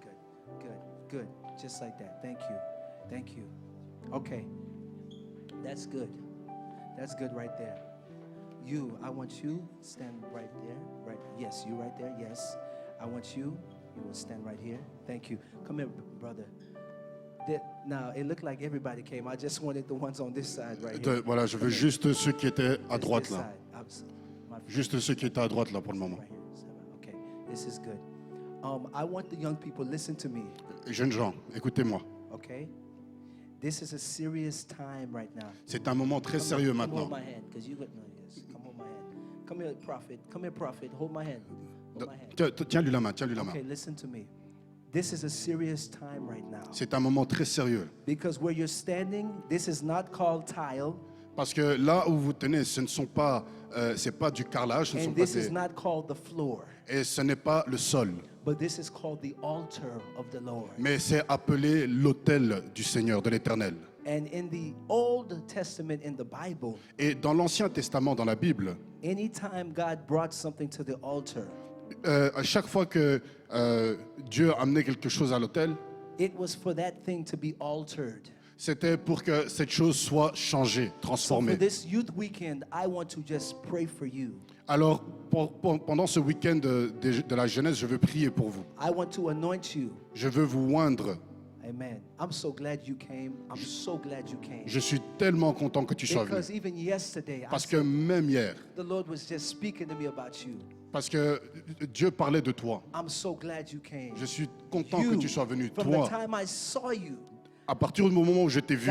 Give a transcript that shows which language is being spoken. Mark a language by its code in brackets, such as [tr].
[en] there. Good. Just like that. Thank you. Thank you. Okay. That's good. That's good right there. You, I want you stand right there. Right. Yes, you right there. Yes. I want you. You will stand right here. Thank you. Come here, brother. Now, it looked like everybody came. I just wanted the ones on this side right here. [fr] Voilà, je veux juste ceux qui étaient à [en] This [fr] droite là. [en] side. My friend. [fr] Juste ceux qui étaient à droite là pour le moment. [en] Right here. Okay, this is good. I want the young people, listen to me, [fr] Jeunes gens, écoutez-moi. [en] okay? This is a serious time right now. [fr] C'est un moment très sérieux [en] Come [fr] maintenant. [en] hold my hand, because you got no, yes. Come hold my hand. Come here, prophet. Come here, prophet. Hold my hand. Hold my hand. [fr] Tiens-lui la main, tiens-lui la main. [en] Okay, listen to me. This is a serious time right now. [fr] C'est un moment très sérieux. [en] Because where you're standing, this is not called tile, [fr] Parce que là où vous tenez, ce ne sont pas, c'est pas du carrelage, ce ne sont [en] and [fr] pas [en] this is [fr] des, [en] not called the floor, [fr] et ce n'est pas le sol, [en] but this is called the altar of the Lord. [fr] mais c'est appelé l'autel du Seigneur, de l'Éternel. [en] And in the Old Testament, in the Bible, [fr] Et dans l'Ancien Testament, dans la Bible, [en] anytime God brought something to the altar, [fr] à chaque fois que Dieu amenait quelque chose à l'autel, [en] it was for that thing to be altered. [fr] c'était pour que cette chose soit changée, [en] So for [fr] transformée. [en] this youth weekend, I want to just pray for you. [fr] Alors, pendant ce week-end de la jeunesse, je veux prier pour vous. [en] I want to anoint you. [fr] Je veux vous oindre. [en] Amen. I'm so glad you came. I'm so glad you came. [fr] Je suis tellement content que tu sois venu. [en] Because even yesterday, [fr] Parce que même hier, [en] the Lord was just speaking to me about you. [fr] parce que Dieu parlait de toi. [en] I'm so glad you came. [fr] Je suis content que tu sois venu. [en] From the [fr] Toi, [en] time I saw you, [fr] à partir du moment où je t'ai vu,